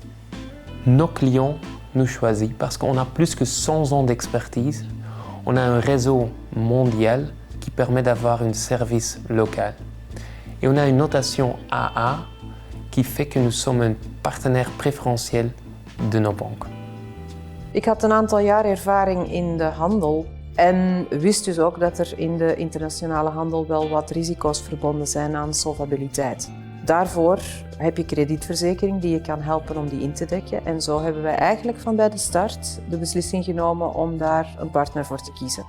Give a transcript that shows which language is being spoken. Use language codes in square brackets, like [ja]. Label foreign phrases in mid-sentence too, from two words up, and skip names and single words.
[fr] Nos clients nous choisissent parce qu'on a plus que 100 ans d'expertise. On a un réseau mondial qui permet d'avoir un service local. Et on a une notation AA qui fait que nous sommes un partenaire préférentiel de nos banques. [nl] Ik had een aantal jaar ervaring in de handel en wist dus ook dat er in de internationale handel wel wat risico's verbonden zijn aan solvabiliteit. Daarvoor heb je kredietverzekering die je kan helpen om die in te dekken. En zo hebben wij eigenlijk van bij de start de beslissing genomen om daar een partner voor te kiezen.